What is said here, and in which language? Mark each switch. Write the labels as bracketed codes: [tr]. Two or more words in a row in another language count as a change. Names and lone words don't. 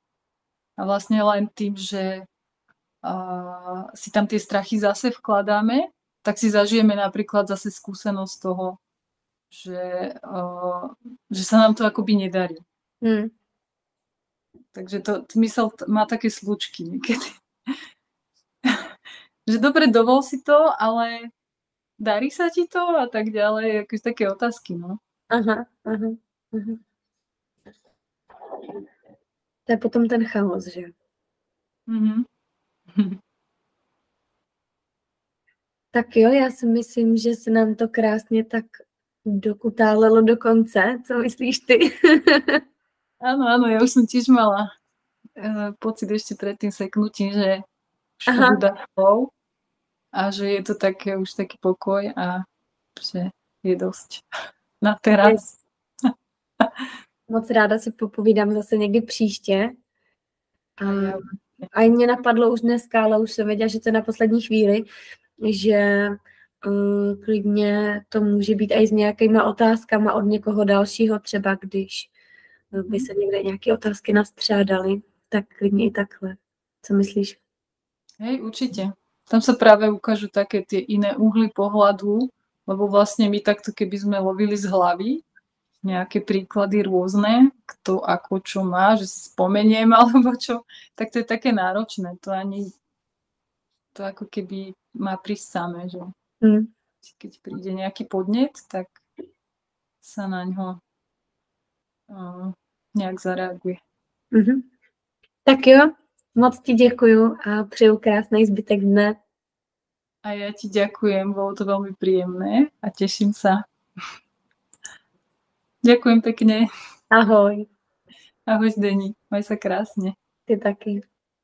[sk] A vlastne len tým, že si tam tie strachy zase vkladáme, tak si zažijeme napríklad zase skúsenosť toho, že sa nám to akoby nedarí. Takže to mysel má také slučky niekedy. Že dobre, dovol si to, ale darí sa ti to a tak ďalej, akože také otázky, no. Aha. To je potom ten chaos, že? [cs] Tak jo, já si myslím, že se nám to krásně tak dokutálelo do konce. Co myslíš ty? [sk] Áno, ja už som tiež mala pocit ešte pred tým seknutím, že už ubúda slov a že je to také, už taký pokoj a že je dosť na teraz. [cs] Moc ráda si popovídám zase někdy příště. A mě napadlo už dneska, ale už jsem věděla, že to je na poslední chvíli, že klidně to může být i s nějakýma otázkama od někoho dalšího, třeba když by se někde nějaké otázky nastřádaly, tak klidně i takhle. Co myslíš? [sk] Hej, určite. Tam sa práve ukážu také tie iné uhly pohľadu, lebo vlastne my takto, keby sme lovili z hlavy nejaké príklady rôzne, kto ako čo má, že si spomeniem alebo čo, tak to je také náročné. To ako keby má prísť samé, že keď príde nejaký podnet, tak sa na ňo nějak zareaguje. [cs] Tak jo, moc ti děkuju a přeju krásný zbytek dne. [sk] A ja ti ďakujem, bolo to veľmi príjemné a teším sa. Ďakujem pekne. Ahoj. Ahoj Zdeni, maj sa krásne. [cs] Ty taky.